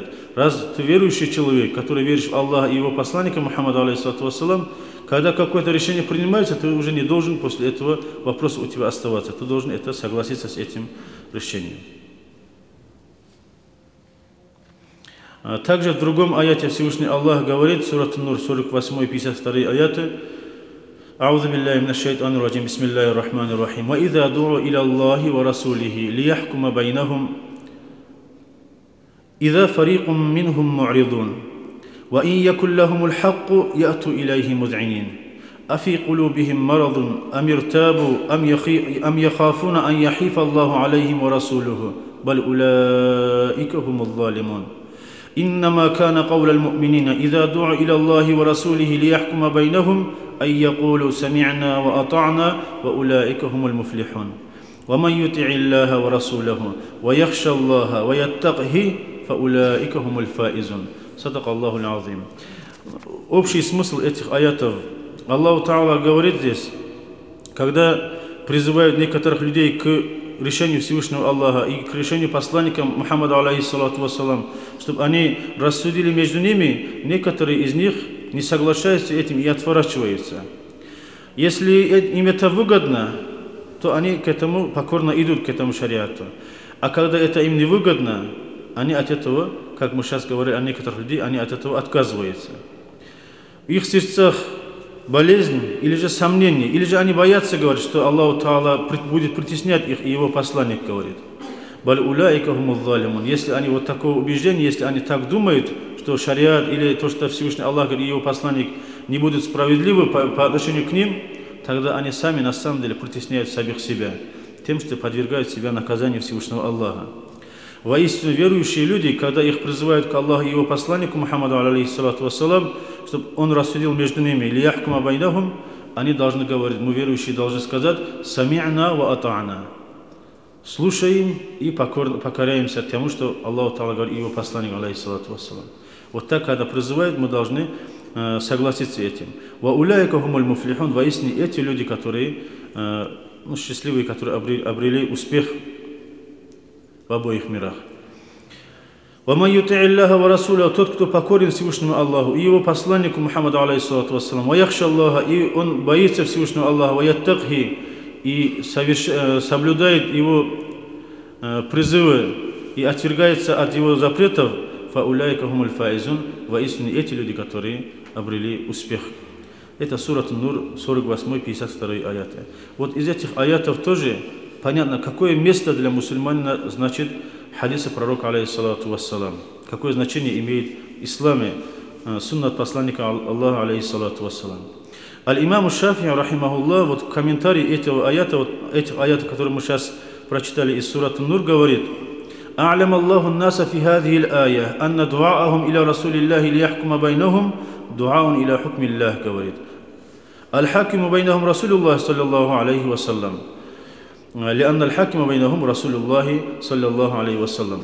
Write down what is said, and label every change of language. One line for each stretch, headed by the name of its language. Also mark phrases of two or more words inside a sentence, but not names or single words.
Russian: Раз ты верующий человек, который веришь в Аллаха и Его посланника Мухаммада,
Arabic: عليه الصلاة والسلام,
Russian: когда какое-то решение принимается, ты уже не должен после этого вопроса у тебя оставаться. Ты должен согласиться с этим решением. Также в другом аяте Всевышний Аллах говорит, сурат Нур, 48 и 52 аяты:
Arabic: «أعوذ بالله من الشيطان الرجيم بسم الله الرحمن الرحيم. وإذا دعوا إلى الله ورسوله ليحكم بينهم إذا فريق منهم معرضون. وإن يكن لهم الحق يأتوا إليه مذعنين. أفي قلوبهم مرض أم ارتابوا أم يخافون أن يحيف الله عليهم ورسوله. بل أولئك هم الظالمون. إنما كان قول المؤمنين إذا دعوا إلى الله ورسوله ليحكم بينهم أن يقولوا سمعنا وأطعنا وأولئك هم المفلحون. ومن يطع الله ورسوله ويخشى الله ويتقه فأولئك هم الفائزون». صدق الله العظيم.
Russian: Общий смысл этих аятов: Аллах Та'ала говорит здесь, когда призывают некоторых людей к решению Всевышнего Аллаха и к решению посланника Мухаммада,
Arabic: عليه الصلاة والسلام,
Russian: чтобы они рассудили между ними, некоторые из них не соглашаются с этим и отворачиваются. Если им это выгодно, то они к этому покорно идут, к этому шариату. А когда это им не выгодно, они от этого, как мы сейчас говорим о некоторых людей, они от этого отказываются. В их сердцах болезнь, или же сомнение, или же они боятся, говорят, что Аллах Та'ала будет притеснять их, и Его посланник говорит:
Arabic: «بل أولئك هم الظالمون».
Russian: Если они вот такого убеждения, если они так думают, что шариат или то, что Всевышний Аллах и Его посланник не будут справедливы по отношению к ним, тогда они сами на самом деле притесняют самих себя тем, что подвергают себя наказанию Всевышнего Аллаха. Воистину верующие люди, когда их призывают к Аллаху и Его посланнику Мухаммаду,
Arabic: عليه الصلاة والسلام,
Russian: чтобы он рассудил между ними,
Arabic: ليحكم بينهم,
Russian: они должны говорить, мы верующие должны сказать:
Arabic: «سمعنا وأطعنا».
Russian: Слушаем и покоряемся тому, что Аллах Та'ала говорит и Его посланник,
Arabic: عليه الصلاة والسلام.
Russian: Вот так, когда призывают, мы должны согласиться с этим.
Arabic: «وأولئك هم المفلحون».
Russian: Воистину эти люди, которые счастливые, которые обрели успех в обоих мирах.
Arabic: وَمَنْ يُطِعِ اللَّهَ وَرَسُولَهُ,
Russian: тот, кто покорен Всевышнему Аллаху и его посланнику Мухаммаду
Arabic: عليه الصلاة والسلام,
Russian: وَيَخْشَى Аллаха, и он боится Всевышнего Аллаха, وَيَتَّقْهِ, и соблюдает его призывы и отвергается от его запретов,
Arabic: فَأُولَٰئِكَ هُمُ الْفَائِزُونَ,
Russian: воистину эти люди, которые обрели успех. Это сурат Нур, 48-52 аяты. Вот из этих аятов тоже понятно, какое место для мусульманина значит хадисы пророка,
Arabic: عليه الصلاة والسلام.
Russian: Какое значение имеет в исламе суннат посланника Аллаха,
Arabic: عليه الصلاة والسلام.
Russian: Аль-имам Шафии, рахимахуллах, вот в комментарии этих аятов, которые мы сейчас прочитали из сурата Нур, говорит:
Arabic: أعلم الله الناس في هذه الآية أن دعاءهم إلى رسول الله ليحكم بينهم دعاء إلى حكم الله, говорит. الحاكم بينهم رسول الله صلى الله عليه وسلم لأن الحاكم بينهم رسول الله صلى الله عليه وسلم.